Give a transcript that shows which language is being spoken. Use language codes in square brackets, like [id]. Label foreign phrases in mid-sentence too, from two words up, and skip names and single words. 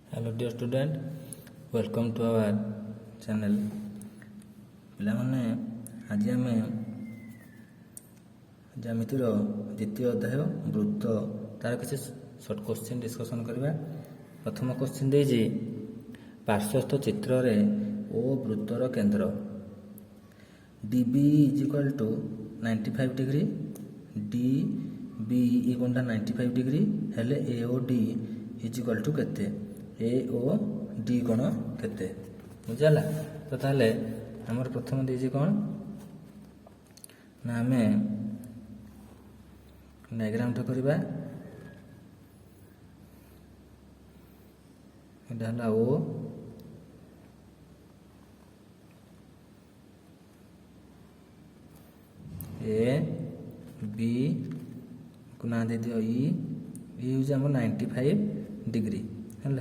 [en] Hello dear student, welcome to our channel. [or] ପିଲାମାନେ ଆଜି ଆମେ ଜ୍ୟାମିତିର ଦ୍ୱିତୀୟ ଅଧ୍ୟାୟ ବୃତ୍ତ ତାର କିଛି [en] short question discussion [or] କରିବା। ପ୍ରଥମ କ୍ୱେଶ୍ଚିନ୍ ଦେଇଛି ପାର୍ଶ୍ୱସ୍ଥ ଚିତ୍ରରେ ଓ ବୃତ୍ତର କେନ୍ଦ୍ର [en] DB is equal to 95 degree, DB ଇକ୍ୱାଲ୍ 95 degree ହେଲେ AOD is equal to କେତେ? [or] AOD କ'ଣ କେତେ? ବୁଝିଲା? ତ ତାହେଲେ ଆମର ପ୍ରଥମ ଦେଇଛି କ'ଣ ନା ଆମେ ଡାଇଗ୍ରାମଟା କରିବା। ଏଇଟା ହେଲା O, A, B କୁ ନାଁ ଦେଇଦିଅ E ହେଉଛି ଆମର 95 ଡିଗ୍ରୀ ହେଲା।